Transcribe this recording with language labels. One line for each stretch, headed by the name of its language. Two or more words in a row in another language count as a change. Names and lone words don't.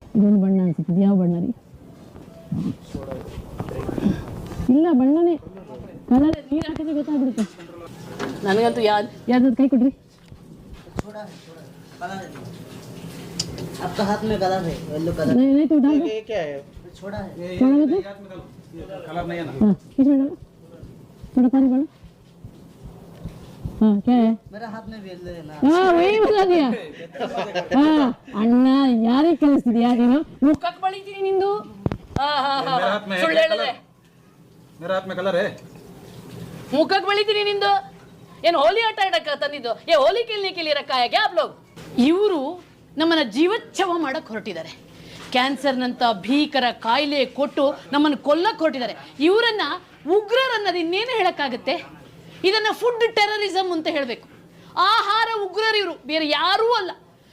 Kannada: ಇದೊಂದು ಬಣ್ಣ ಅನ್ಸುತ್ತೆ. ಯಾವ ಬಣ್ಣ ರೀ? ಇಲ್ಲ ಬಣ್ಣನೇ ಕಲರ್ ನೀರು ಹಾಕಿದ್ರೆ ಗೊತ್ತಾಗ್ಬಿಡುತ್ತೆ. ನನಗಂತೂ ಯಾವ್ದು ಕೈ ಕೊಡ್ರಿ.
Hindi: आपका हाथ में कलर है, येलो कलर। नहीं तो डाल दो। ये क्या है? छोड़ा है। थोड़ा दो। कलर नहीं है ना? हाँ इसमें डालो, थोड़ा पानी डालो। हाँ क्या है? मेरा हाथ में भी येलो है ना। हाँ वही बता दिया. हाँ
Kannada: ಅಣ್ಣ ಯಾರಿಗೆ ಕಲಿಸ್ತಿದ್ಯಾ ನೀನು? ಮುಖಕ್ಕೆ ಬಳಿತೀನಿ ನಿಂದು. ಸುಳ್ಳು ಹೇಳಿದ್ರೆ
Hindi: मेरा हाथ में कलर है.
Kannada: ಮುಖಕ್ಕೆ ಬಳಿತೀನಿ ನಿಂದು. ಏನು ಹೋಲಿ ಆಟ ಆಡಕ್ಕೆ ತಂದಿದ್ದು?
Hindi: ಏ ಹೋಲಿ खेलने के लिए रखा है क्या आप लोग?
Kannada: ಇವರು ನಮ್ಮನ್ನ ಜೀವಚ್ಛವ ಮಾಡಕ್ಕೆ ಹೊರಟಿದ್ದಾರೆ. ಕ್ಯಾನ್ಸರ್ನಂತ ಭೀಕರ ಕಾಯಿಲೆ ಕೊಟ್ಟು ನಮ್ಮನ್ನು ಕೊಲ್ಲಕ್ಕೆ ಹೊರಟಿದ್ದಾರೆ. ಇವರನ್ನ ಉಗ್ರರನ್ನದು ಇನ್ನೇನು ಹೇಳಕ್ಕಾಗತ್ತೆ? ಇದನ್ನ ಫುಡ್ ಟೆರರಿಸಮ್ ಅಂತ ಹೇಳಬೇಕು. ಆಹಾರ ಉಗ್ರರು ಇವರು, ಬೇರೆ ಯಾರೂ ಅಲ್ಲ.